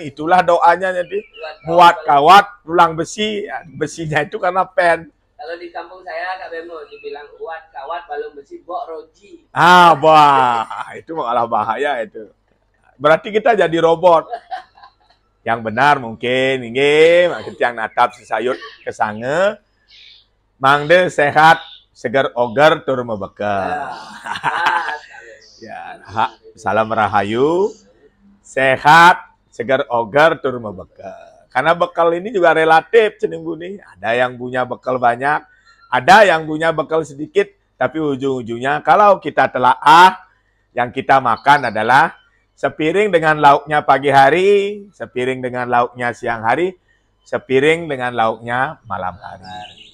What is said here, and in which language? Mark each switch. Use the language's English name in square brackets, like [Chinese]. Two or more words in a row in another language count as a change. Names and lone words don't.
[Indonesian] Itulah doanya nanti. Muat kawat tulang besi. Besinya itu karena pen. Kalau di kampung saya, Kak Bemo, dibilang [Javanese] uat, kawat, balung besi, bok, roji. [Indonesian] Itu malah bahaya itu. Berarti kita jadi robot. Yang benar mungkin, ini yang [Balinese] natap sesayut kesange, mangde sehat, seger oger, tur mebekal. Ya, salam rahayu, sehat, seger oger, tur mebekal. [Indonesian] Karena bekal ini juga relatif, Cening Budi. Ada yang punya bekal banyak, ada yang punya bekal sedikit, tapi ujung-ujungnya kalau kita telaah, yang kita makan adalah sepiring dengan lauknya pagi hari, sepiring dengan lauknya siang hari, sepiring dengan lauknya malam hari.